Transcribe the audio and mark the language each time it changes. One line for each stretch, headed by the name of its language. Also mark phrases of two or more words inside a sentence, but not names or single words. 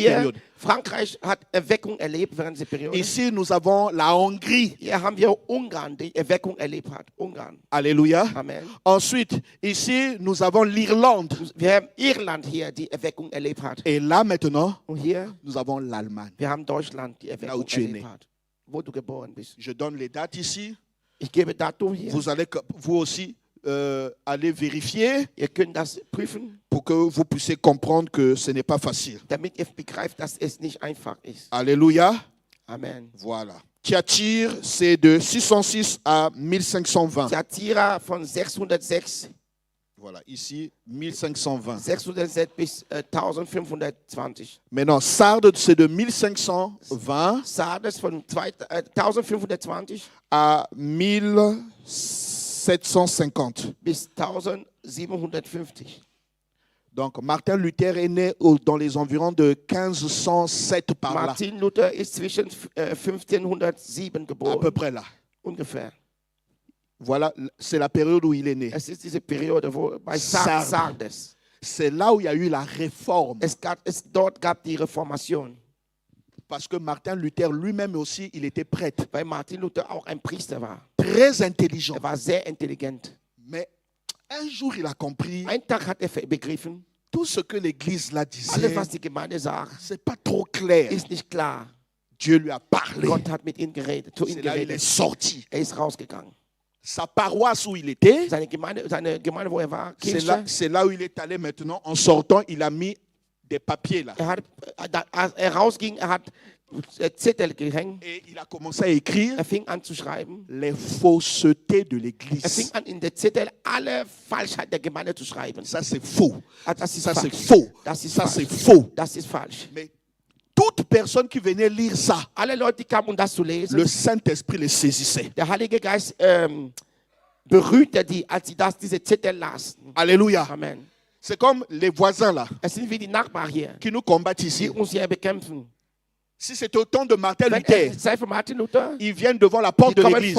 German: Hier,
French: période.
German: Frankreich hat Erweckung erlebt während dieser Periode.
French: Ici, nous avons la Hongrie.
German: Hier haben wir Ungarn, die Erweckung erlebt hat. Ungarn.
French: Alléluia.
German: Amen.
French: Ensuite, ici, nous avons l'Irlande.
German: Wir haben Irland hier, die Erweckung erlebt hat.
French: Et là, maintenant,
German: Und hier,
French: nous avons l'Allemagne.
German: wir haben Deutschland, die
French: Là
German: Erweckung
French: où tu es
German: erlebt
French: né.
German: hat. Wo du geboren bist.
French: Je donne les dates ici.
German: Ich gebe Datum hier.
French: Vous allez, vous aussi, aller vérifier
German: Ihr könnt das prüfen,
French: pour que vous puissiez comprendre que ce n'est pas facile.
German: damit ihr begreift, dass es nicht einfach ist.
French: Alléluia.
German: Amen.
French: Voilà. Thyatire, c'est de 606 à 1520.
German: Thyatira von 606,
French: Voilà, ici, 1520.
German: 606 bis 1520.
French: Maintenant, Sardes, c'est de 1520
German: Sardes von 1520
French: à 1750.
German: bis 1750.
French: Donc, Martin Luther est né dans les environs de 1507 par là,
German: Martin Luther ist zwischen 1507
French: à peu
German: geboren,
French: près là.
German: ungefähr.
French: Voilà, c'est la période où il est né.
German: Es ist diese Periode, wo bei
French: Sardes.
German: Sardes.
French: C'est là où il y a eu la réforme.
German: Dort gab die Reformation.
French: Parce que Martin Luther lui-même aussi, il était prêtre.
German: Weil Martin Luther auch ein Priester war.
French: Très intelligent.
German: Er war sehr intelligent.
French: Mais un jour, il a compris
German: Einen Tag hat er begriffen,
French: tout ce que l'Église là
German: alles,
French: disait,
German: was die Gemeinde sagt,
French: c'est pas trop clair.
German: ist nicht klar.
French: Dieu lui a parlé.
German: Gott hat mit ihm geredet, zu ihm
French: C'est là il est
German: geredet.
French: sorti.
German: Er ist rausgegangen.
French: Sa paroisse où il était,
German: Seine Gemeinde, wo er war,
French: c'est là où il est allé maintenant. En sortant, il a mis des papiers là.
German: als er rausging, er hat Zettel gehängt.
French: Et il a commencé à écrire
German: Er fing an zu schreiben.
French: les faussetés de
German: Er
French: l'Église.
German: fing an, in der Zettel alle Falschheit der Gemeinde zu schreiben.
French: Ça, c'est faux.
German: Das ist
French: Ça, c'est
German: falsch.
French: faux.
German: Das ist
French: Ça,
German: falsch.
French: c'est faux.
German: Das ist falsch.
French: Mais toute personne qui venait lire ça,
German: Alle Leute, die kamen, um das zu lesen,
French: le Saint-Esprit les saisissait.
German: der Heilige Geist berührte die, als sie diese Zettel lasen.
French: Alléluia.
German: Amen.
French: C'est comme les voisins là,
German: Es sind wie die Nachbarn hier,
French: qui nous combattent
German: die
French: ici.
German: uns hier bekämpfen.
French: Si c'était au temps de Martin
German: Wenn
French: Luther,
German: es sei von Martin Luther,
French: ils viennent devant la
German: die
French: porte de
German: kommen
French: l'église.